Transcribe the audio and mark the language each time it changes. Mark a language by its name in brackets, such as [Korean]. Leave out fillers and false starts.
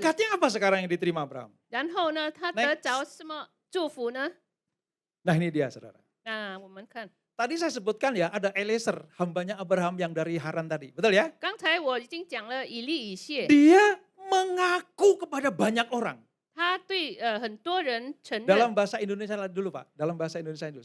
[Indonesian] berkatnya apa sekarang yang diterima Abraham? [Chinese] 然后呢，他 [English] Next [Chinese] 得着什么祝福呢？ [Indonesian] Nah ini dia saudara. [Chinese] 那我们看， [Indonesian] Tadi saya sebutkan ya ada Eliezer, hambanya Abraham yang dari Haran tadi. Betul ya? [Chinese] 刚才我已经讲了以利以谢， [Indonesian] Dia mengaku kepada banyak orang. [Chinese] 他对很多人承认。 [Indonesian] Dalam bahasa Indonesia dulu Pak, dalam bahasa Indonesia dulu.